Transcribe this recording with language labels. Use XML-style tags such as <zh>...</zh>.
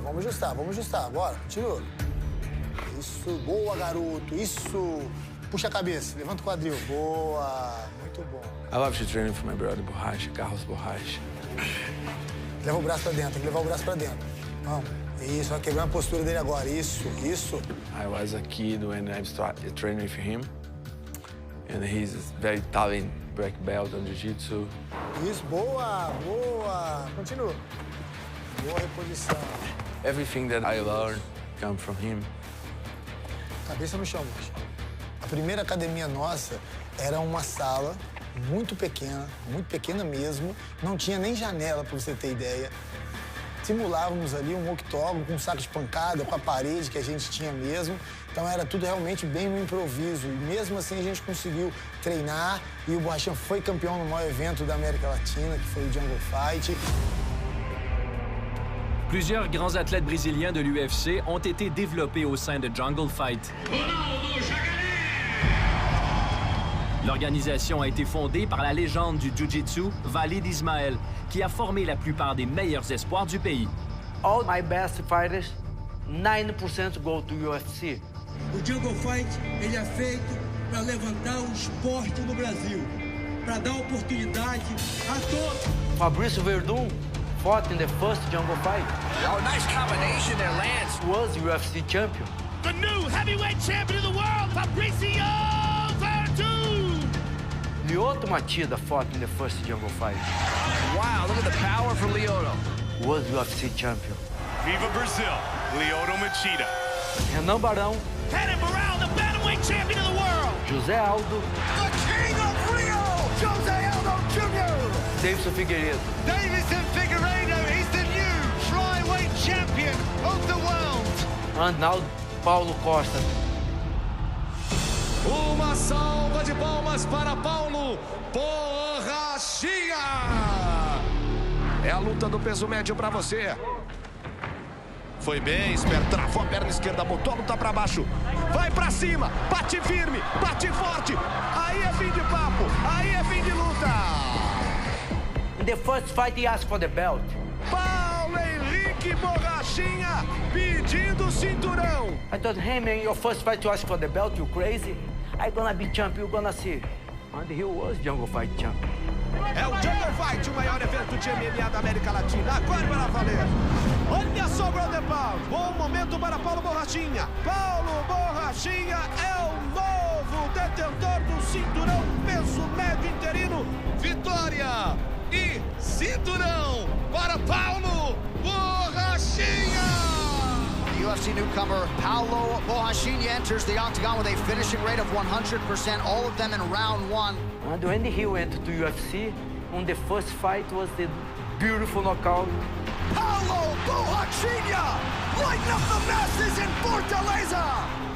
<pt>Vamos ajustar, bora, continua. Isso, boa, garoto, isso. Puxa a cabeça, levanta o quadril. Boa, muito bom.</pt> <en>I love to train for my brother Borracha, Carlos Borracha.</en> <pt>Leva o braço pra dentro, tem que levar o braço pra dentro. Vamos. Isso, vai quebrar a postura dele agora. Isso, isso.</pt> <en>I was a kid when I started training with him, and he's very talented black belt on jiu-jitsu.</en> <pt>Isso, boa, boa. Continua. Boa reposição.</pt> <en>Everything that I learned comes from him.</en> <pt>Cabeça no chão, moço. A primeira academia nossa era uma sala muito pequena mesmo. Não tinha nem janela, para você ter ideia. Simulávamos ali um octógono com um saco de pancada, com a parede que a gente tinha mesmo. Então era tudo realmente bem no improviso. E mesmo assim a gente conseguiu treinar e o Borrachinha foi campeão no maior evento da América Latina, que foi o Jungle Fight.</pt> <fr>Plusieurs grands athlètes brésiliens de l'UFC ont été développés au sein de Jungle Fight. L'organisation a été fondée par la légende du Jiu-Jitsu, Walid Ismail, qui a formé la plupart des meilleurs espoirs du pays.</fr> <en>All my best fighters, 90% go to UFC.</en> <pt>O Jungle Fight, ele é feito para levantar o esporte no Brasil, para dar oportunidade a todos.</pt> <en>Fabrício Verdun fought in the first Jungle Fight. Oh, nice combination there, Lance. Was UFC champion. The new heavyweight champion of the world, Fabricio Verdun! Lyoto Machida fought in the first Jungle Fight. Wow, look at the power for Lyoto. Was UFC champion. Viva Brazil, Lyoto Machida. Renan Barão. Renan Barão, the bantamweight champion of the world. José Aldo. The King of Rio, José Aldo Jr. Davidson Figueiredo. Davidson Figueiredo is the new flyweight champion of the world. Arnaldo Paulo Costa.</en> <pt>Uma salva de palmas para Paulo Borrachinha. É a luta do peso médio para você. Foi bem, esperto, travou a perna esquerda, botou a luta para baixo. Vai para cima, bate firme, bate forte. Aí é fim de papo, aí é fim de luta.</pt> <en>In the first fight he asked for the belt.</en> <pt>Paulo Henrique Borrachinha pedindo cinturão.</pt> <en>I thought, hey man, your first fight you ask for the belt, you crazy? I'm gonna be champion, you're gonna see. And he was Jungle Fight champion.</en> <pt>É o Jungle Fight, o maior evento de MMA da América Latina. Agora para valer. Olha só o ground and pound. Bom momento para Paulo Borrachinha. Paulo Borrachinha é o novo detentor do cinturão peso médio interino. Vitória e cinturão para Paulo Borrachinha.</pt> <en>UFC newcomer Paulo Borrachinha enters the octagon with a finishing rate of 100%, all of them in round one. And when he went to UFC, on the first fight was the beautiful knockout. Paulo Borrachinha, lighten up the masses in Fortaleza.</en>